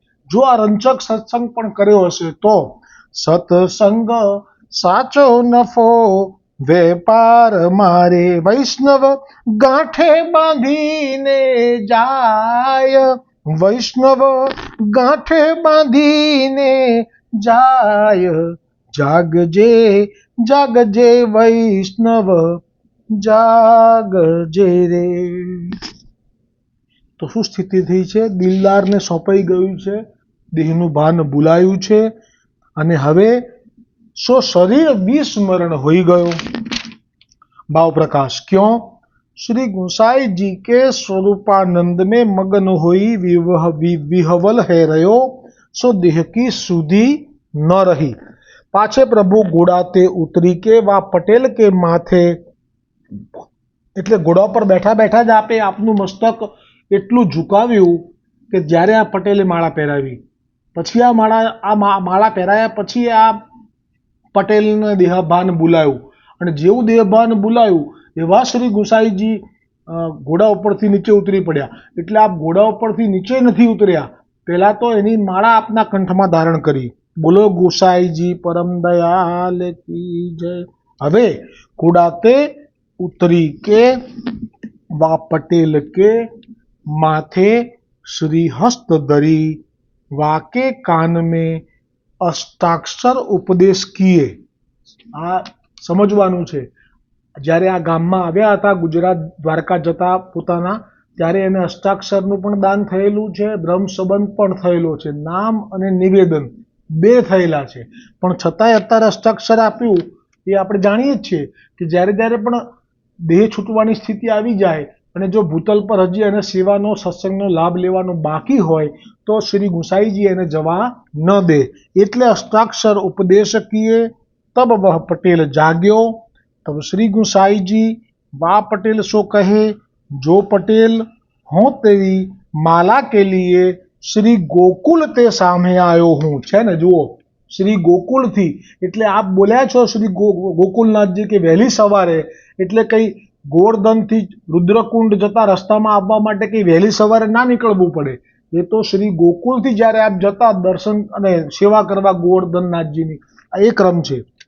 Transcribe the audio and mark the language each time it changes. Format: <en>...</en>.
<gu>જો આ રંચક સત્સંગ પણ કર્યો હશે તો સત્સંગ સાચો નફો વેપાર મારે, વૈષ્ણવ ગાંઠે બાંધીને જાય, વૈષ્ણવ ગાંઠે બાંધીને જાય, જાગજે જાગજે વૈષ્ણવ જાગજે રે. તો શું સ્થિતિ થઈ છે? દિલદારને સોંપાઈ ગયું છે, દેહનું ભાન ભૂલાયું છે અને હવે</gu> <hi>સો શરીર વિસ્મરણ હોઈ ગયો.</hi> <gu>ભાવ પ્રકાશ क्यों?</gu> <hi>श्री गुसाई जी के स्वरूपानंद में मगन हुई विहवल है रहो, सो देह की सुधी न रही. पाछे प्रभु घोड़ाते उतरी के वा पटेल के माथे,</hi> <gu>એટલે ઘોડા પર બેઠા બેઠા જ આપે આપનું મસ્તક એટલું ઝુકાવ્યું કે જ્યારે આ પટેલે માળા પહેરાવી, પછી આ માળા પહેરાયા પછી આ પટેલને દેહભાન ભૂલાયું, અને જેવું દેહભાન ભૂલાયું એવા શ્રી ગુસાઈજી ઘોડા ઉપરથી નીચે ઉતરી પડ્યા. એટલે આપ ઘોડા ઉપરથી નીચે નથી ઉતર્યા, પહેલા તો એની માળા આપના કંઠમાં ધારણ કરી. બોલો ગુસાઈજી પરમ દયાલ કી જય.</gu> <hi>હવે ઘોડાતે ઉતરી के वा पटेल के माथे श्री हस्त धरी वाके कान में अष्टाक्षर उपदेश किए.</hi> <gu>આ સમજવાનું છે. જ્યારે આ ગામમાં આવ્યા હતા ગુજરાત દ્વારકા જતા પોતાના, ત્યારે એને અષ્ટાક્ષરનું પણ દાન થયેલું છે, બ્રહ્મ સંબંધ પણ થયેલો છે, નામ અને નિવેદન બે થયેલા છે. પણ છતાંય અત્યારે અષ્ટાક્ષર આપ્યું એ આપણે જાણીએ જ છીએ કે જ્યારે જ્યારે પણ દેહ છૂટવાની સ્થિતિ આવી જાય અને જો ભૂતલ પર હજી એને સેવાનો સત્સંગનો લાભ લેવાનો બાકી હોય તો શ્રી ગુસાઈજી એને જવા ન દે.</gu> <hi>એટલે અષ્ટાક્ષર ઉપદેશ કિए तब वह पटेल जाग्यो. तब श्री गुसाई जी वा पटेल सो कहे, जो पटेल हो तेरी माला के लिए श्री गोकुल ते सामे आयो हूँ.</hi> <gu>છે ને, જુઓ શ્રી ગોકુળથી, એટલે આપ બોલ્યા છો શ્રી ગોકુલનાથજી કે વહેલી સવારે, એટલે કઈ ગોવર્ધનથી રુદ્રકુંડ જતા રસ્તામાં આવવા માટે કઈ વહેલી સવારે ના નીકળવું પડે. એ તો શ્રી ગોકુળથી જ્યારે આપ જતા દર્શન અને સેવા કરવા ગોવર્ધનનાથજીની, આ એ ક્રમ છે.</gu>